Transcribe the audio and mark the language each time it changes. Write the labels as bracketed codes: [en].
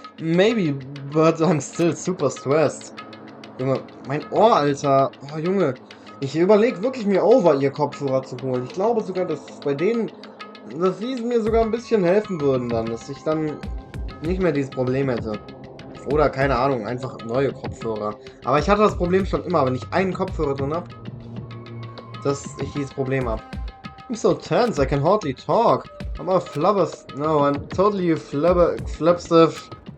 [en] Maybe, but I'm still super stressed. [de] Junge, mein Ohr, Alter. Oh, Junge. Ich überlege wirklich, mir Over-Ear-Kopfhörer zu holen. Ich glaube sogar, dass bei denen, dass die mir sogar ein bisschen helfen würden dann. Dass ich dann nicht mehr dieses Problem hätte. Oder, keine Ahnung, einfach neue Kopfhörer. Aber ich hatte das Problem schon immer, wenn ich einen Kopfhörer drin habe, dass ich dieses Problem habe. [en] I'm so tense, I can hardly talk. I'm all flubbers. No, I'm totally flubstiff.